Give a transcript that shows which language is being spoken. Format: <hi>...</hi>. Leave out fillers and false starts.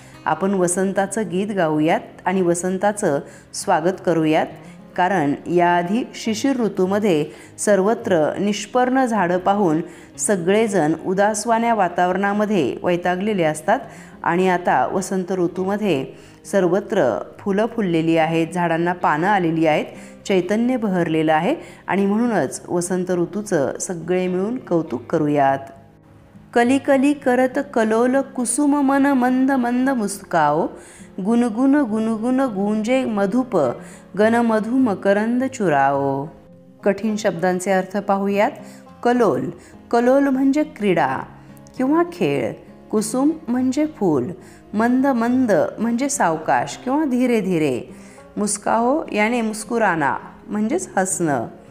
<mr>आपण वसंताचं गीत गाऊयात आणि वसंताचं स्वागत करूयात, कारण याआधी शिशिर ऋतूमध्ये सर्वत्र निष्पर्ण झाडं पाहून सगळेजण उदासवाण्या वातावरणामध्ये वैतागलेले असतात आणि आता वसंत ऋतूमध्ये सर्वत्र फुलं फुललेली आहेत, झाडांना पानं आलेली आहेत, चैतन्य बहरलेलं आहे आणि म्हणूनच वसंत ऋतूचं सगळे मिळून कौतुक करूयात।</mr> <hi>कली कली करत कलोल कुसुम मन मंद मंद मुस्काओ, गुनगुन गुनगुन गूंजे मधुप गन मधु मकरंद चुराओ।</hi> <mr>कठीण शब्दांचे अर्थ पाहूयात। कलोल, कलोल म्हणजे क्रीडा किंवा खेळ। कुसुम म्हणजे फूल। मंद मंद म्हणजे सावकाश किंवा</mr> <hi>धीरे धीरे। मुस्काहो याने मुस्कुराना</hi> <mr>म्हणजेच हसणं।</mr>